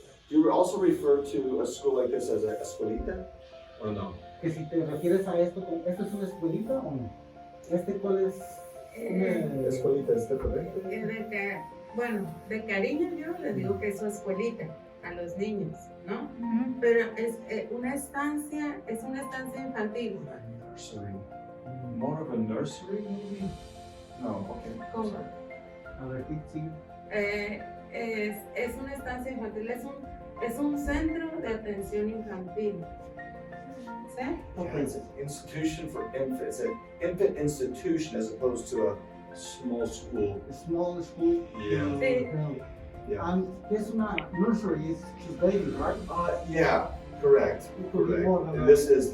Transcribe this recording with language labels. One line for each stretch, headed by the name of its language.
English: Do you also refer to a school like this as a escuelita, or no?
Spanish: Que si te refieres a esto, ¿esto es una escuelita o no? ¿Cuál es? Escuelita, ¿está correcto? Bueno, de cariño yo les digo que es su escuelita a los niños, ¿no? Mhm. Pero es una estancia infantil.
English: Nursery. More of a nursery, maybe? No, okay.
Spanish: ¿Cómo? A ver, sí. Es una estancia infantil, es un centro de atención infantil. ¿Sí?
English: Yeah, it's an institution for infants. It's an infant institution as opposed to a small school. A small school. Yeah.
Spanish: Sí.
English: Yeah. And
Spanish: es una
English: nursery, is baby, right? Yeah, correct. It could be Correct. more than And a- this is